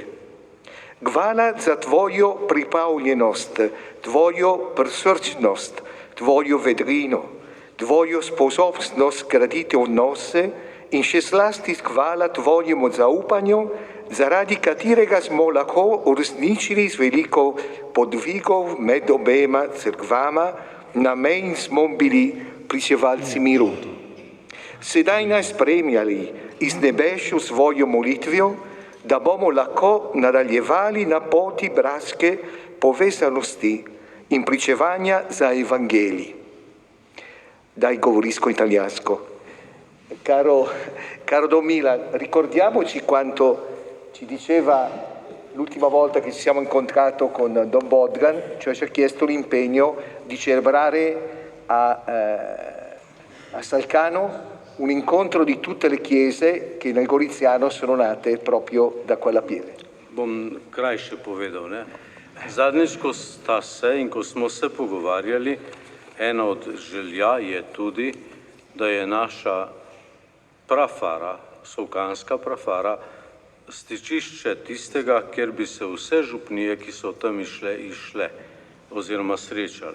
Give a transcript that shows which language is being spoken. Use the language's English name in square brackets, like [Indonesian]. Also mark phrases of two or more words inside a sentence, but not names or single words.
[Slovenian] Hvala za tvojo pripravljenost, tvojo prisrčnost, tvojo vedrino, tvojo sposobnost graditi odnose in še zlasti hvala tvojemu zaupanju, zaradi katerega smo lahko uresničili z veliko podvigov med obema cerkvama, na meji smo bili pričevalci miru. Sedaj nas spremljali iz nebesa svojo molitvijo, da bomo lahko nadaljevali na poti bratske povezanosti in pričevanja za evangelij. [Italian] Dai govorisco italiano. Caro Don Milan, ricordiamoci quanto ci diceva l'ultima volta che ci siamo incontrati con Don Bogdan, cioè ci ha chiesto l'impegno di celebrare a Salcano un incontro di tutte le chiese che nel Goriziano sono nate proprio da quella pietra. [Slovenian] Bom krajše povedal, ne? Zadnjič, ko sta se in ko smo se pogovarjali, ena od želja je tudi, da je naša prafara, solkanska prafara, stičišče tistega, kjer bi se vse župnije, ki so tam išle oziroma srečale.